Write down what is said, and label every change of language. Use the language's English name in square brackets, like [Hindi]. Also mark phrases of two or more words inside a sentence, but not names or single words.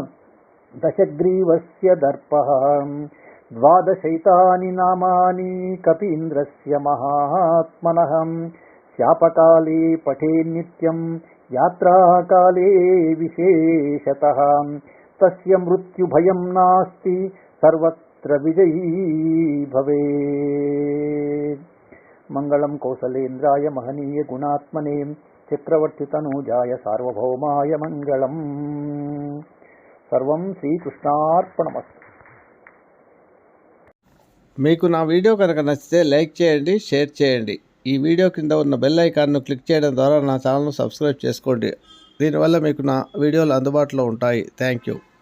[Sanskrit] దశగ్రీవస్య దర్పః ద్వాదశైతాని నామాని కపీంద్రస్య మహాత్మనః శాపకాలే పఠే నిత్యం యాత్రాకాలే విశేషతః తస్య మృత్యుభయం నాస్తి सर्वत्र विजयी भवेत्। मंगलम कौसलेन्द्राय महनीय गुणात्मने चक्रवर्तितनूजाय सार्वभौमाय मंगलम। सर्वं శ్రీకృష్ణార్పణమస్తు। [Telugu] మీకు నా వీడియో కనుక నచ్చితే లైక్ చేయండి, షేర్ చేయండి. ఈ వీడియో కింద ఉన్న బెల్ ఐకాన్ను క్లిక్ చేయడం ద్వారా నా ఛానల్ను సబ్స్క్రైబ్ చేసుకోండి. దీనివల్ల మీకు నా వీడియోలు అందుబాటులో ఉంటాయి. [English] Thank you.